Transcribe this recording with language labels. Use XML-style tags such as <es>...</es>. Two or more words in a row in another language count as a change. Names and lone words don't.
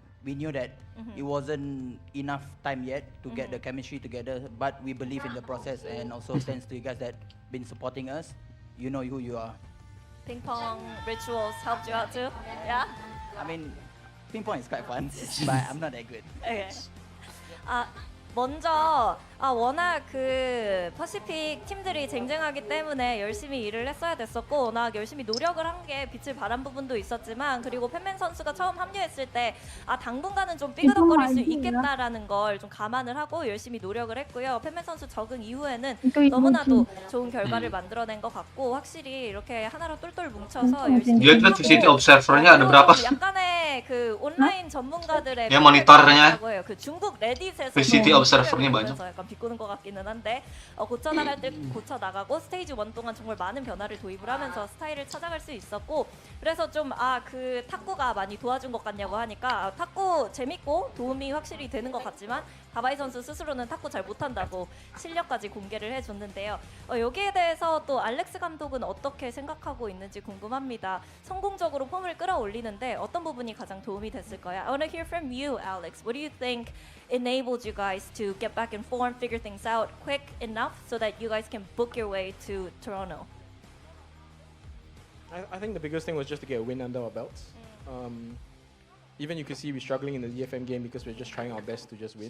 <en>We knew that it wasn't enough time yet to get the chemistry together, but we believe in the process, and also thanks to you guys that been supporting us. You know who you are. Ping pong rituals helped you out too? Yeah? I mean, ping pong is quite fun, but I'm not that good. Okay.</en> <ko>먼저 워낙 그 퍼시픽 팀들이 쟁쟁하기 때문에 열심히 일을 했어야 됐었고 워낙 열심히 노력을 한 게 빛을 발한 부분도 있었지만 그리고 팬맨 선수가 처음 합류했을 때 당분간은 좀 삐그덕거릴 수 있겠다라는 걸 좀 감안을 하고 열심히 노력을 했고요. 팬맨 선수 적응 이후에는 너무나도 좋은 결과를 만들어낸 것 같고 확실히 이렇게 하나로 똘똘 뭉쳐서 열심히</ko> <ms>Dia kan VCT observernya ada berapa?</ms> <ko>약간의 그 온라인 전문가들의</ko> <ms>Ya monitornya</ms> <ko>그 중국 레딧에서</ko> <ms>VCT observernya banyak.</ms> <ko>약간 비꼬는 것 같기는 한데 고쳐 나갈 때 고쳐 나가고 스테이지 1 동안 정말 많은 변화를 도입을 하면서 스타일을 찾아갈 수 있었고 그래서 좀 그 탁구가 많이 도와준 것 같냐고 하니까 탁구 재밌고 도움이 확실히 되는 것 같지만 다바이 선수 스스로는 탁구 잘 못한다고 실력까지 공개를 해줬는데요. 여기에 대해서 또 알렉스 감독은 어떻게 생각하고 있는지 궁금합니다. 성공적으로 폼을 끌어올리는데 어떤 부분이 가장 도움이 됐을까요?</ko> <en>I want to hear from you, Alex. What do you think enabled you guys to get back in form, figure things out quick enough so that you guys can book your way to Toronto? I think the biggest thing was just to get a win under our belts. Even you could see we're struggling in the DFM game because we're just trying our best to just win.</en>